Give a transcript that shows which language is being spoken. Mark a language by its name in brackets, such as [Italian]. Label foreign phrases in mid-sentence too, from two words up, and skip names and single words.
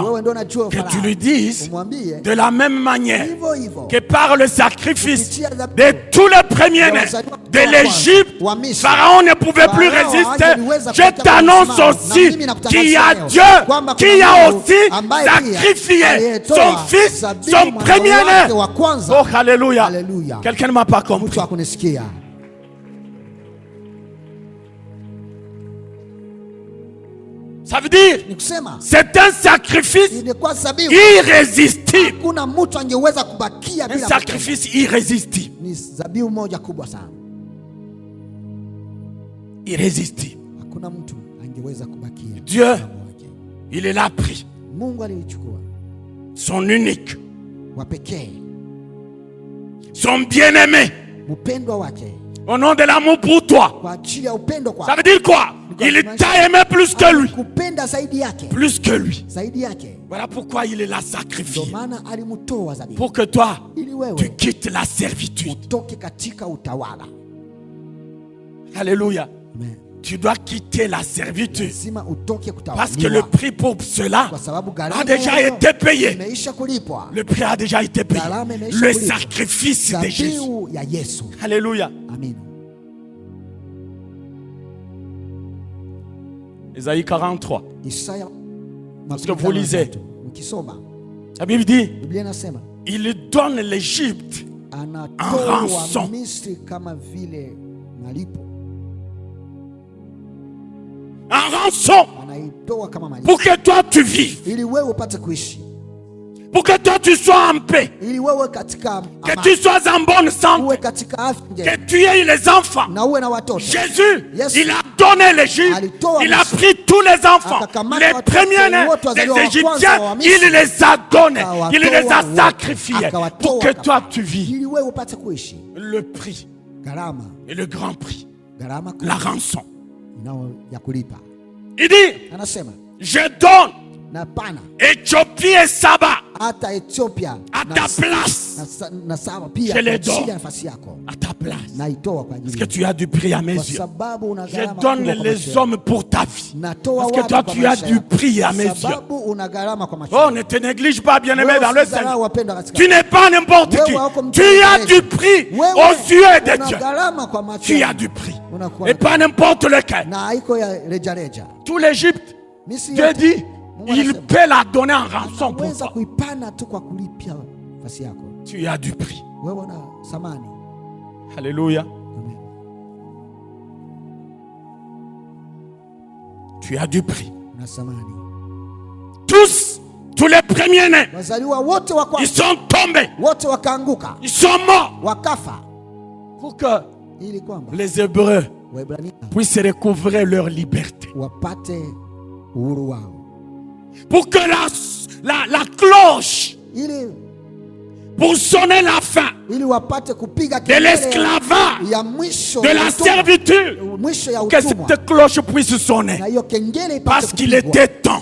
[Swahili] Wewe ndio unajua hiyo [French] Que Farao. tu lui dises [Swahili] Umwambie [French] de la même manière [Swahili] hivyo hivyo [French] que par le sacrifice de tous les premiers-nés de l'Égypte, Pharaon ne pouvait plus résister. Je t'annonce aussi qu'il y a Dieu qui a aussi sacrifié son fils, son premier-né. Oh, alléluia. Alléluia. Quelqu'un ne m'a pas [Swahili] Mtu [French] compris. [Swahili] akunisikia. [French] Ça veut dire, [Swahili] Ni kusema [French] c'est un sacrifice [Swahili] ilikuwa dhabihu. [French] irrésistible. [Swahili] Hakuna mtu angeweza kubakia [French] Un [Swahili] bila [French] sacrifice irrésistible. [Swahili] kutenda. ni zabibu moja kubwa sana, [French] irrésistible. [Swahili] hakuna mtu angeweza kubakia. [French] Dieu, il l'a pris, [Swahili] Mungu alichukua [French] son unique, [Swahili] wa pekee, [French] son bien-aimé, [Swahili] mpendwa wake, [French] au nom de l'amour pour toi. [Swahili] kwa ajili ya upendo [French] Ça [Swahili] kwake. [French] veut dire quoi? Il t'a aimé plus que lui. [Swahili] Kupenda zaidi yake, [French] Plus que lui. [Swahili] zaidi yake. [French] Voilà pourquoi il l'a [Swahili] Ndio [French] sacrifié. [Swahili] maana alimtoa zabibu, [French] Pour que toi, [Swahili] ili [French] tu [Swahili] wewe [French] quittes la servitude. [Swahili] utoke katika utawala. [French] Alléluia. [Swahili] Amen. [French] Tu dois quitter la servitude. [Swahili] Lazima utoke [French] Parce que le [Swahili] kutawaliwa, [French] prix pour cela [Swahili] kwa sababu [French] a [Swahili] gharama [French] déjà [Swahili] yayo [French] été payé. [Swahili] imeisha kulipwa. [French] Le prix a déjà été payé. [Swahili] Gharama imeisha [French] Le [Swahili] kulipwa. [French] sacrifice de Jésus. [Swahili] Zabibu ya Yesu. [French] Alléluia. [Swahili] Amen. [French] Ésaïe 43. [Swahili] Isaya [French] Parce que vous lisez. [Swahili] ukisoma [French] La Bible dit, [Swahili] Biblia inasema [French] il donne l'Égypte [Swahili] anatoa ransom. Misri kama vile malipo, [French] en rançon [Swahili] anaitoa kama malipo [French] pour que toi tu vives. [Swahili] ili wewe upate kuishi, [French] Pour que toi tu sois en paix. [Swahili] ili wewe katika [French] Que [Swahili] amani, [French] tu sois en bonne santé. [Swahili] uwe katika afya [French] Que [Swahili] njema [French] tu aies les enfants. [Swahili] na uwe na watoto. [French] Jésus, [Swahili] Yes. [French] il a donné l'Égypte. [Swahili] Alitoa [French] Il a [Swahili] Misri. [French] pris tous les enfants. [Swahili] Akakamata [French] Les [Swahili] watoto [French] premiers-nés [Swahili] wote wazaliwa [French] des [Swahili] wa kwanza [French] Égyptiens, [Swahili] wa Misri. [French] il les a donnés. [Swahili] Akawatoa [French] Il les a [Swahili] wote. [French] sacrifiés. [Swahili] Akawatoa [French] Pour que [Swahili] kabisa. [French] toi tu vis. [Swahili] ili wewe upate kuishi. [French] Le prix [Swahili] Gharama, [French] et le grand prix. [Swahili] gharama [French] La [Swahili] kubwa [French] rançon. [Swahili] inao ya kulipa. [French] Il dit, [Swahili] Anasema [French] je donne [Swahili] na pana [French] Éthiopie et Saba [Swahili] hata Ethiopia [French] à [Swahili] na- [French] ta place. [Swahili] na Saba pia [French] Je les [Swahili] kwa ajili [French] donne. [Swahili] ya nafasi yako, [French] À ta place. [Swahili] naitoa kwa [French] Parce [Swahili] ajili [French] que [Swahili] yako. [French] tu as du prix à mes [Swahili] Kwa [French] yeux. [Swahili] sababu una [French] Je [Swahili] gharama [French] donne [Swahili] kubwa kwa [French] les [Swahili] maisha yako. [French] hommes pour ta vie. [Swahili] Natoa [French] Parce que [Swahili] watu [French] toi [Swahili] kwa [French] tu as [Swahili] maisha [French] du [Swahili] yako. [French] prix à mes [Swahili] Kwa [French] yeux. [Swahili] sababu una gharama kwa maisha [French] Oh, [Swahili] yako. [French] ne te néglige pas, bien-aimé, [Swahili] Wewe [French] dans le [Swahili] usidharau [French] Seigneur. [Swahili] wapendwa katika [French] Tu n'es pas n'importe [Swahili] Wewe [French] qui. [Swahili] hauko mtu [French] Tu as [Swahili] wa [French] du prix [Swahili] Wewe [French] aux yeux de [Swahili] una [French] Dieu. [Swahili] gharama kwa macho [French] Tu as [Swahili] yako. [French] du prix. [Swahili] Unakuwa [French] Et [Swahili] na- [French] pas n'importe lequel. [Swahili] na haiko ya rejareja. [French] Tout l'Égypte, [Swahili] Misri [French] Dieu [Swahili] yote, [French] dit, [Swahili] Mungu [French] il [Swahili] anasema, [French] peut la donner en rançon pour [Swahili] anaweza [French] toi. [Swahili] kuipana tu kwa kulipia nafasi yako. [French] Tu as du prix. [Swahili] Wewe una thamani. [French] Alléluia. [Swahili] Amen. [French] Tu as du prix. [Swahili] Una thamani. [French] Tous les premiers-nés, [Swahili] Wazaliwa wote wa [French] ils [Swahili] kwanza [French] sont tombés. [Swahili] wote wakaanguka, [French] Ils sont morts. [Swahili] wakafa, [French] Pour que [Swahili] ili kwamba [French] les Hébreux [Swahili] Waebrania [French] puissent recouvrer leur liberté. [Swahili] wapate uhuru wao, [French] Pour que la cloche, [Swahili] ili [French] pour sonner la fin [Swahili] ili wapate kupiga [French] de [Swahili] kelele [French] l'esclavage, [Swahili] ya mwisho [French] de [Swahili] ya [French] la [Swahili] utumwa, [French] servitude, [Swahili] mwisho ya [French] que [Swahili] utumwa, [French] cette cloche puisse sonner. [Swahili] na hiyo kengele ipate [French] Parce qu'il [Swahili] kupigwa, [French] était temps.